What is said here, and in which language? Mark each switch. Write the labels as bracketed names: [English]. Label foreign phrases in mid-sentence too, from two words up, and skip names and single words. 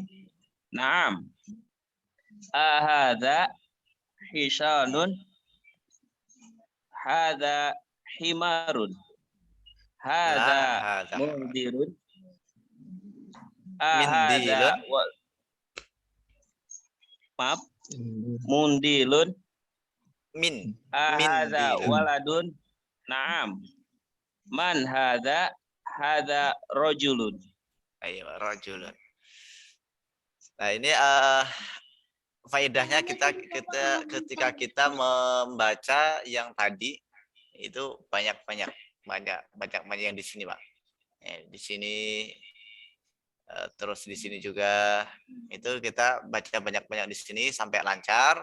[Arabic] نعم. أهذا حصان. هذا حمار. هذا مندير. Mindilun. Maaf. Mundilun. Ahada Mindilun. ولد. نعم. من هذا رجل. Ayo, rajulun. [Indonesian] Nah, ini faedahnya kita ketika kita membaca yang tadi itu banyak yang di sini, Pak. Di sini Terus di sini juga itu kita baca banyak-banyak di sini sampai lancar.